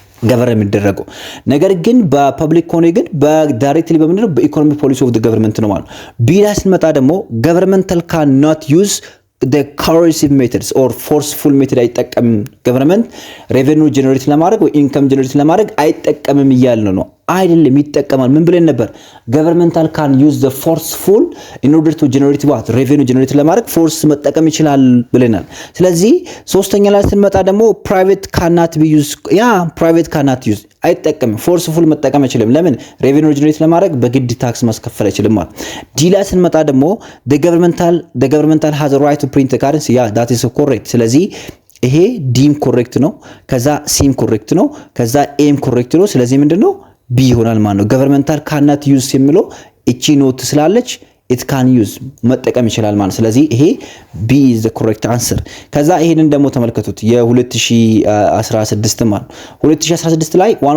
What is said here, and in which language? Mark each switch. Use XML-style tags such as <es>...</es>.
<am>ገቨርን የሚደረገው። ነገር ግን በፐብሊክ ከሆነ ግን በዳይሬክትሊ በምንድነው በኢኮኖሚክ ፖሊሲ ኦፍ ዘ ገቨርንመንት ነው ማለት ነው። ቢላ ስንመጣ ደግሞ</am> <en>governmental cannot use the coercive methods or forceful method</en> <am>አይጠቀም። ገቨርንመንት ሬቨኒው ጀነሬት ለማድረግ ወይ ኢንካም ጀነሬት ለማድረግ አይጠቀምም እያልን ነው አይደለም፣ ይጠቀማል። ምን ብለን ነበር?</am> <en>governmental can use the forceful in order to generate what revenue generate</en> <am>ለማድረግ ፎርስ መጠቀም ይችላል ብለናል። ስለዚህ 3ኛ ላይ ስንመጣ ደግሞ</am> <en>private cannot be used private cannot use አይጠቀምም፣ forceful</en> <am>መጠቀም አይችልም። ለምን? revenue generate ለማድረግ በግድ ታክስ ማስከፈል አይችልም ማለት። ዲ ላይ ስንመጣ ደግሞ</am> <en>the governmental has a right to print the currency that is correct።</en> <am>ስለዚህ ይሄ ዲም ኮሬክት ነው፣ ከዛ ሲም ኮሬክት ነው፣ ከዛ ኤም ኮሬክት ነው። ስለዚህ ምንድነው ቢ ይሆናል ማለት ነው። governmental cannot use የሚለው እቺ ኖት ስላለች it can use መጠቀም ይችላል ማለት። ስለዚህ ይሄ</am> <en>B is the correct answer።</en> <am>ከዛ ይሄንን ደግሞ ተመልከቱት የ2016 ማለት 2016 ላይ</am>